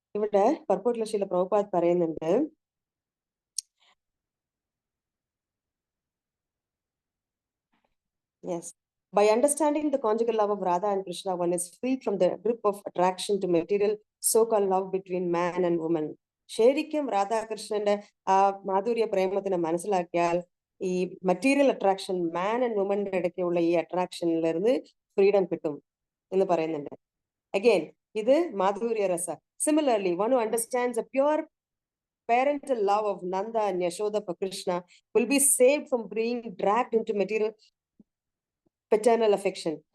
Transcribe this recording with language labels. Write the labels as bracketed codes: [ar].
[ml] ഇവിടെ പർപ്പൂട്ടിലെ ശീല പ്രഭുപാദ് പറയുന്നുണ്ട്, [en] yes, by understanding the conjugal love of Radha and Krishna, one is freed from the grip of attraction to material so-called love between man and woman. [ml] ശരിക്കും രാധാകൃഷ്ണന്റെ ആ മാധുര്യ പ്രേമത്തിനെ മനസ്സിലാക്കിയാൽ ഈ material attraction, man and വുമന്റെ ഇടയ്ക്കുള്ള ഈ അട്രാക്ഷനിലിருந்து freedom കിട്ടും എന്ന് പറയുന്നുണ്ട്. അഗെയിൻ ഇത് മാധുര്യ രസ. [en] Similarly, one who understands a pure parental love of Nanda and Yashoda for Krishna will be saved from being dragged into material paternal affection.